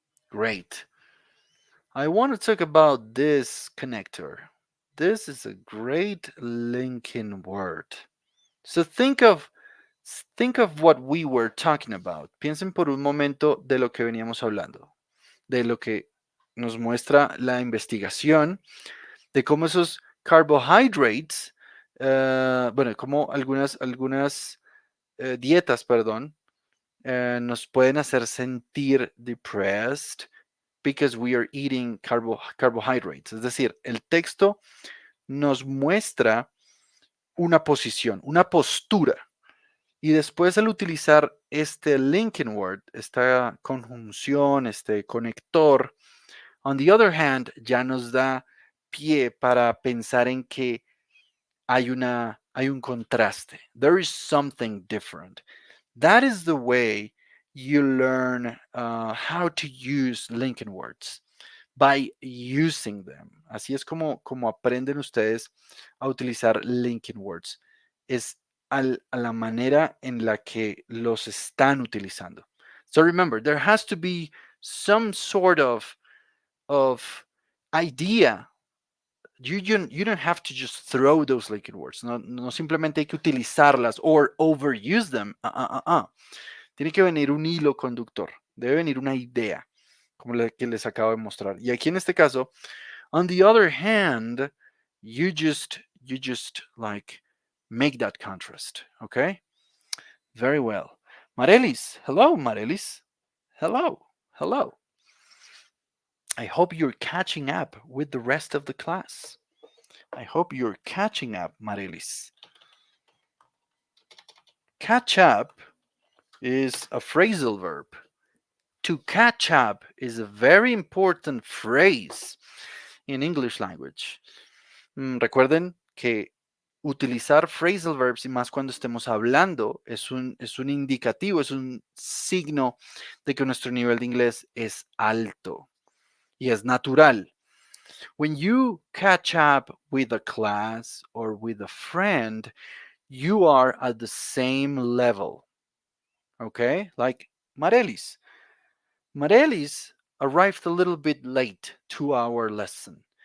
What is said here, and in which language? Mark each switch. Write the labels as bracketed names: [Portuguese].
[English] Great. I want to talk about this connector. This is a great linking word. So think of what we were talking about. [Spanish] Piensen por un momento de lo que veníamos hablando, de lo que nos muestra la investigación, de cómo esos carbohydrates, bueno, como algunas dietas, perdón, nos pueden hacer sentir [English] depressed because we are eating carbohydrates. [Spanish] Es decir, el texto nos muestra una posición, una postura. Y después al utilizar este linking word, esta conjunción, este conector, [English] on the other hand, [Spanish] ya nos da pie para pensar en que hay un contraste. [English] There is something different. That is the way you learn how to use linking words, by using them. [Spanish] Así es como aprenden ustedes a utilizar linking words. Es a la manera en la que los están utilizando. [English] So remember, there has to be some sort of idea. You don't have to just throw those linking words. [Spanish] No simplemente hay que utilizarlas [English] or overuse them. [Spanish] Tiene que venir un hilo conductor. Debe venir una idea, como la que les acabo de mostrar. Y aquí en este caso, [English] on the other hand, you just like make that contrast. Okay? Very well. Marelis, hello, Marelis. Hello, hello. I hope you're catching up with the rest of the class. I hope you're catching up, Marelis. Catch up is a phrasal verb. To catch up is a very important phrase in English language. [Spanish] Recuerden que utilizar phrasal verbs y más cuando estemos hablando es un indicativo, es un signo de que nuestro nivel de inglés es alto y es natural. [English] When you catch up with a class or with a friend, you are at the same level. Okay? Like Marelis. Marelis arrived a little bit late to our lesson.